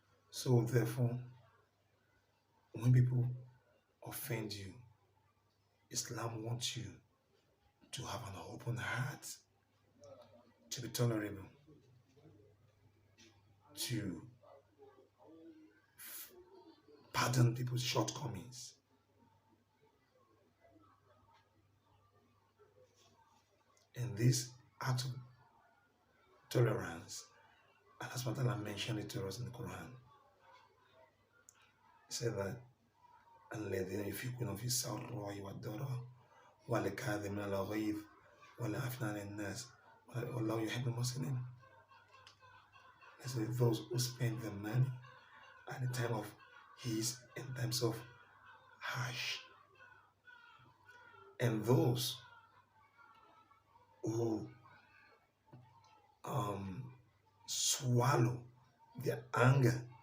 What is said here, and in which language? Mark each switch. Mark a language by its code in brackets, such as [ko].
[en] So therefore, when people offend you, Islam wants you to have an open heart, to be tolerable, to pardon people's shortcomings. And this act of tolerance, Allah subhanahu wa ta'ala mentioned it to us in the Quran. He said that [ar] الذين ينفقون في السراء والضراء والكاظمين الغيظ والعافين عن الناس والله يحب المحسنين. [en] He said those who spend their money at the time of ease and times of harsh, and those who swallow their anger,